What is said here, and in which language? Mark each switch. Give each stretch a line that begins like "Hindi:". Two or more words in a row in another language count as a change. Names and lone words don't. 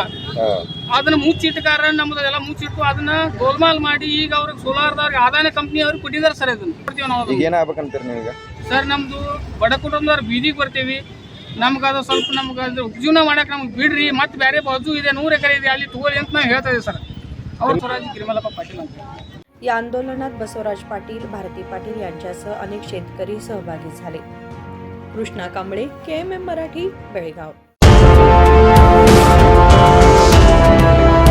Kannada: ಅದನ್ನ ಮುಚ್ಚಿಟ್ಟಕಾರ ನಮ್ದು ಎಲ್ಲ ಮುಚ್ಚಿಟ್ಟು ಅದನ್ನ ಗೋಲ್ಮಾಲ್ ಮಾಡಿ ಈಗ ಅವ್ರಿಗೆ ಸೋಲಾರ್ದವ್ರಿಗೆ ಆದಾಯ ಕಂಪ್ನಿ ಅವ್ರಿಗೆ ಕೊಟ್ಟಿದ್ದಾರೆ ಸರ್। ಇದನ್ನ ಕೊಡ್ತೀವಿ ನಾವು। ಈಗ ಏನಾಗ್ಬೇಕಂತೀರಿ ನೀವೀಗ? ಸರ್ ನಮ್ದು ಬಡ ಕುಟುಂಬದವ್ರು ಬೀದಿಗೆ ಬರ್ತೀವಿ, ನಮ್ಗೆ ಅದು ಸ್ವಲ್ಪ ನಮ್ಗೆ ಅದು ಉಪಜೀವನ ಮಾಡಕ್ಕೆ ನಮ್ಗೆ ಬಿಡ್ರಿ, ಮತ್ತೆ ಬೇರೆ ಬಾಜು ಇದೆ 100 ಎಕರೆ ಇದೆ ಅಲ್ಲಿ ತಗೋರಿ ಅಂತ ನಾವು ಹೇಳ್ತಾ ಇದ್ದೀವಿ ಸರ್। ಅವ್ರ ಸ್ವರಾಜ್ ಗಿರಿಮಲಪ್ಪ ಪಾಟೀಲ್ ಅಂತ।
Marathi: या आंदोलनात बसवराज पाटील, भारती पाटील यांच्यासह अनेक शेतकरी सहभागी झाले। कृष्णा कांबळे, KMM मराठी, बेळगाव।